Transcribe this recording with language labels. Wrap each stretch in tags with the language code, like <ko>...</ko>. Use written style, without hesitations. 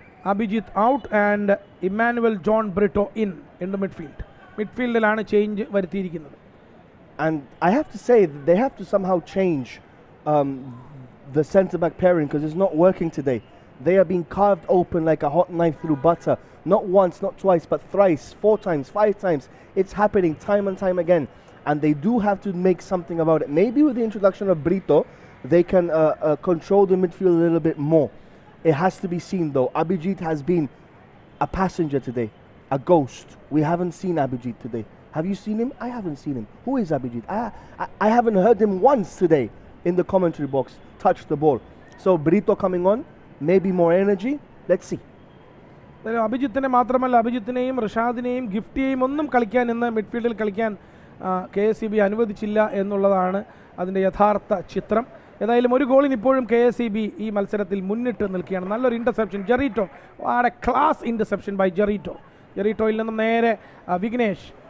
<ml>Abhijith out and Emmanuel John Britto in the മിഡ്ഫീൽഡിലാണ് change വരുത്തിയിരിക്കുന്നത്.</ml> <en>And I have to say that they have to somehow change the centre-back pairing because it's not working today. They are being carved open like a hot knife through butter. Not once, not twice, but thrice, 4 times, 5 times. It's happening time and time again. And they do have to make something about it. Maybe with the introduction of Brito, they can control the midfield a little bit more. It has to be seen though. Abhijit has been a passenger today, a ghost. We haven't seen Abhijit today. Have you seen him? I haven't seen him. Who is Abhijit? I haven't heard him once today in the commentary box touch the ball. So Brito coming on, maybe more energy. Let's see.</en> <ml>അഭിജിത്തിനെ മാത്രമല്ല, അഭിജിത്തിനെയും റിഷാദിനെയും ഗിഫ്റ്റിയെയും ഒന്നും കളിക്കാൻ ഇന്ന് മിഡ്ഫീൽഡിൽ കളിക്കാൻ KSEB അനുവദിച്ചില്ല എന്നുള്ളതാണ് അതിൻ്റെ യഥാർത്ഥ ചിത്രം. ഏതായാലും ഒരു ഗോളിന് ഇപ്പോഴും KSEB ഈ മത്സരത്തിൽ മുന്നിട്ട് നിൽക്കുകയാണ്. നല്ലൊരു ഇൻ്റർസെപ്ഷൻ, ജെറീറ്റോ, ആടെ</ml> <en>class interception by</en> <ml>ജെറീറ്റോയിൽ നിന്നും നേരെ വിഘ്നേഷ്.</ml>